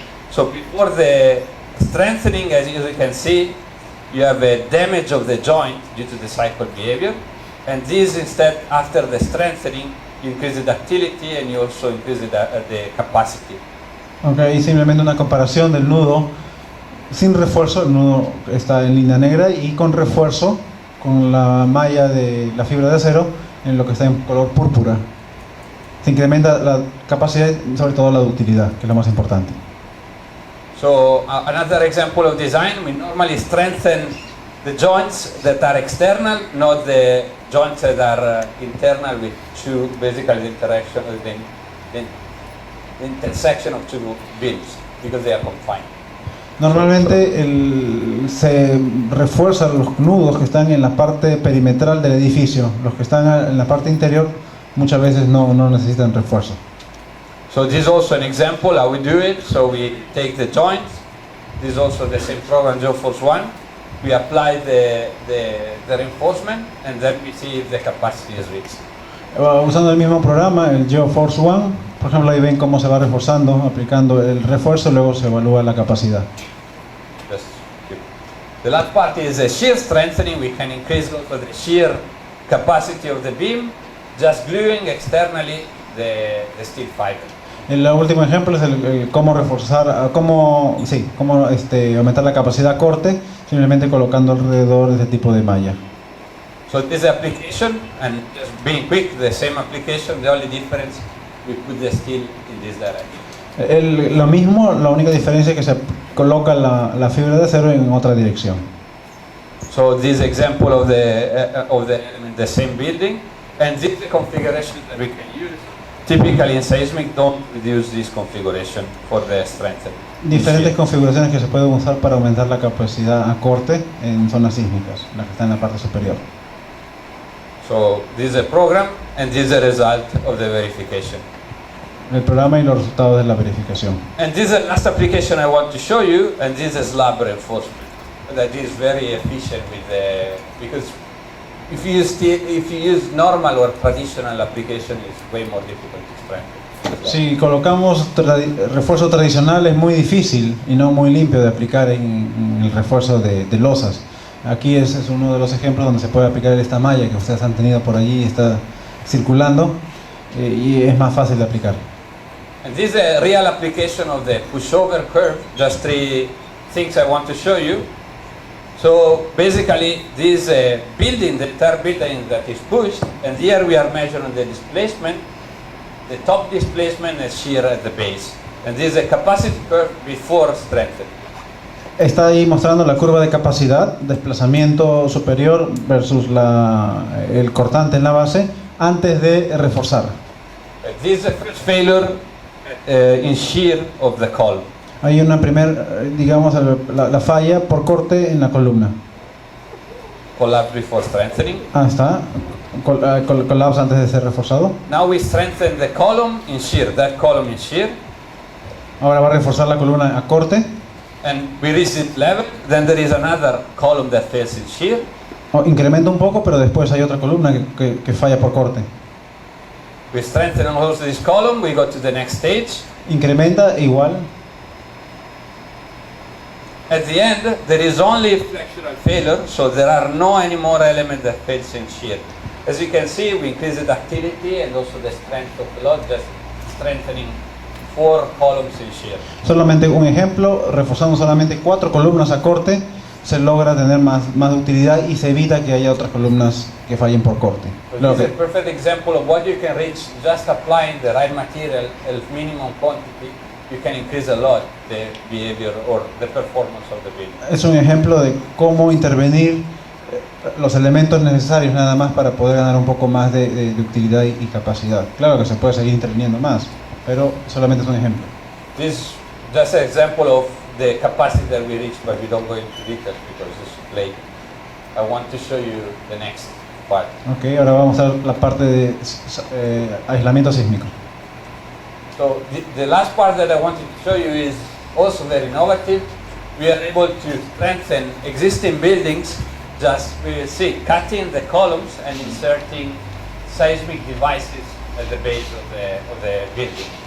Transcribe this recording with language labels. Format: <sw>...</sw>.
<en>So before the strengthening, as you can see, you have a damage of the joint due to the cycle behavior, and this instead, after the strengthening, you increase the ductility and you also increase the capacity.</en> <es>Okay, y simplemente una comparación del nudo sin refuerzo. El nudo está en línea negra, y con refuerzo con la malla de la fibra de acero en lo que está en color púrpura. Se incrementa la capacidad y sobre todo la ductilidad, que es lo más importante.</es> <en>So another example of design, we normally strengthen the joints that are external, not the joints that are internal, with two, basically the interaction, the intersection of two beams, because they are confined.</en> <es>Normalmente se refuerzan los nudos que están en la parte perimetral del edificio. Los que están en la parte interior muchas veces no necesitan refuerzo.</es> <en>So this is also an example how we do it. So we take the joints. This is also the same program, GeoForce 1. We apply the reinforcement, and then we see if the capacity is reached.</en> <es>Usando el mismo programa, el GeoForce 1, por ejemplo, ahí ven cómo se va reforzando, aplicando el refuerzo, luego se evalúa la capacidad.</es> <en>The last part is a shear strengthening. We can increase also the shear capacity of the beam, just gluing externally the steel fiber.</en> <es>El último ejemplo es el cómo reforzar, cómo aumentar la capacidad corte, simplemente colocando alrededor de este tipo de malla.</es> <en>So this application, and just being quick, the same application, the only difference, we put the steel in this direction.</en> <es>Lo mismo, la única diferencia es que se coloca la fibra de acero en otra dirección.</es> <en>So this example of the same building, and this is the configuration that we can use. Typically in seismic, don't use this configuration for the strengthening.</en> <es>Diferentes configuraciones que se pueden usar para aumentar la capacidad a corte en zonas sísmicas, la que está en la parte superior.</es> <en>So this is a program, and this is the result of the verification.</en> <es>El programa y los resultados de la verificación.</es> <en>And this is the last application I want to show you, and this is slab reinforcement. That is very efficient with the, because if you use normal or traditional application, it's way more difficult to strengthen.</en> <es>Si colocamos refuerzo tradicional, es muy difícil y no muy limpio de aplicar en el refuerzo de losas. Aquí es uno de los ejemplos donde se puede aplicar esta malla que ustedes han tenido por allí, está circulando, y es más fácil de aplicar.</es> <en>And this is a real application of the pushover curve. Just three things I want to show you. So basically, this building, the entire building that is pushed, and here we are measuring the displacement. The top displacement is shear at the base, and this is a capacity curve before strengthening.</en> <es>Está ahí mostrando la curva de capacidad, desplazamiento superior versus el cortante en la base antes de reforzar.</es> <en>This is the first failure in shear of the column.</en> <es>Hay una digamos, la falla por corte en la columna.</es> <en>Collapse before strengthening.</en> <es>Está. Colapso antes de ser reforzado.</es> <en>Now we strengthen the column in shear, that column in shear.</en> <es>Ahora va a reforzar la columna a corte.</es> <en>And we reach it level, then there is another column that fails in shear.</en> <es>Incrementa un poco, pero después hay otra columna que falla por corte.</es> <en>We strengthen also this column, we go to the next stage.</en> <es>Incrementa igual.</es> <en>At the end, there is only flexural failure, so there are no any more element that fails in shear. As you can see, we increase the ductility and also the strength of the load, just strengthening 4 columns in shear.</en> <es>Solamente un ejemplo, reforzando solamente 4 columnas a corte, se logra tener más utilidad y se evita que haya otras columnas que fallen por corte.</es> <en>So this is a perfect example of what you can reach just applying the right material, el minimum quantity. You can increase a lot the behavior or the performance of the building.</en> <es>Es un ejemplo de cómo intervenir los elementos necesarios nada más para poder ganar un poco más de utilidad y capacidad. Claro que se puede seguir interviniendo más, pero solamente es un ejemplo.</es> <en>This is just an example of the capacity that we reach, but we don't go into details because it's late. I want to show you the next part.</en> <es>Ok, ahora vamos a ver la parte de aislamiento sísmico.</es> <en>So the last part that I wanted to show you is also very innovative. We are able to strengthen existing buildings, just we will see cutting the columns and inserting seismic devices at the base of the building.</en>